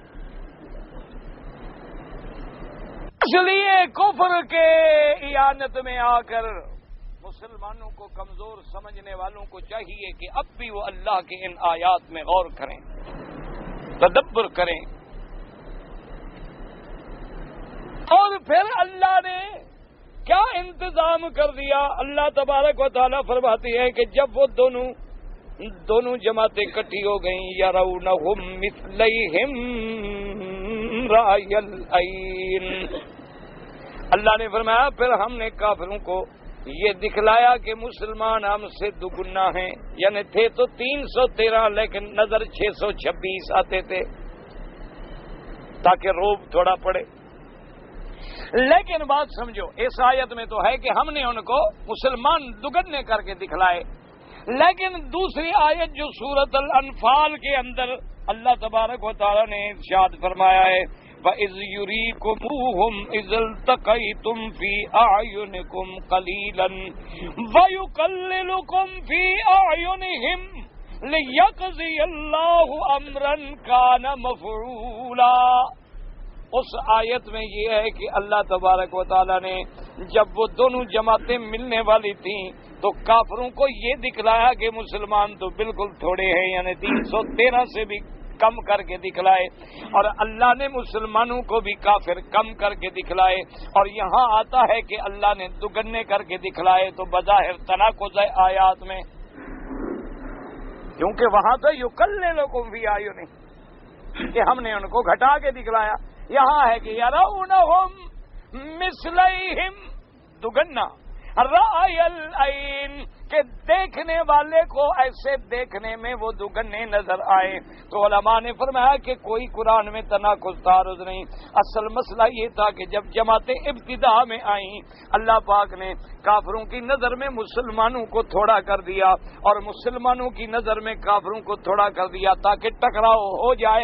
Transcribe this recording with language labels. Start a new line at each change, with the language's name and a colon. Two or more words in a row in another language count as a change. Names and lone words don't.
Urdu: اس لیے کفر کے اعانت میں آ کر مسلمانوں کو کمزور سمجھنے والوں کو چاہیے کہ اب بھی وہ اللہ کے ان آیات میں غور کریں، تدبر کریں، اور پھر اللہ نے کیا انتظام کر دیا۔ اللہ تبارک و تعالیٰ فرماتی ہے کہ جب وہ دونوں جماعتیں اکٹھی ہو گئیں،
Arabic: یرونہم مثلیہم رأی العین،
Urdu: اللہ نے فرمایا پھر ہم نے کافروں کو یہ دکھلایا کہ مسلمان ہم سے دگنا ہیں، یعنی تھے تو 313 لیکن نظر 626 آتے تھے تاکہ روب تھوڑا پڑے۔ لیکن بات سمجھو، اس آیت میں تو ہے کہ ہم نے ان کو مسلمان دگنے کر کے دکھلائے، لیکن دوسری آیت جو سورۃ الانفال کے اندر اللہ تبارک و تعالی نے ارشاد فرمایا ہے
Arabic: وَإِذْ يُرِيكُمُوهُمْ إِذْ الْتَقَيْتُمْ فِي أَعْيُنِكُمْ قَلِيلًا وَيُقَلِّلُكُمْ فِي أَعْيُنِهِمْ لِيَقْضِيَ اللَّهُ أَمْرًا كَانَ مَفْعُولًا۔
Urdu: اس آیت میں یہ ہے کہ اللہ تبارک و تعالیٰ نے جب وہ دونوں جماعتیں ملنے والی تھیں تو کافروں کو یہ دکھلایا کہ مسلمان تو بالکل تھوڑے ہیں، یعنی 313 سے بھی کم کر کے دکھلائے، اور اللہ نے مسلمانوں کو بھی کافر کم کر کے دکھلائے، اور یہاں آتا ہے کہ اللہ نے دگنے کر کے دکھلائے تو بظاہر تناقض ہے آیات میں، کیونکہ وہاں تو
Arabic: یقللکم فی اعینہم
Urdu: کہ ہم نے ان کو گھٹا کے دکھلایا، یہاں ہے کہ
Arabic: یرونہم مثلیہم
Urdu: دگنا،
Arabic: رأی العین
Urdu: کہ دیکھنے والے کو ایسے دیکھنے میں وہ دگنے نظر آئے. تو علماء نے فرمایا کہ کوئی قرآن میں تناقض تعارض نہیں. اصل مسئلہ یہ تھا کہ جب جماعتیں ابتدا میں آئیں اللہ پاک نے کافروں کی نظر میں مسلمانوں کو تھوڑا کر دیا اور مسلمانوں کی نظر میں کافروں کو تھوڑا کر دیا تاکہ ٹکراؤ ہو جائے.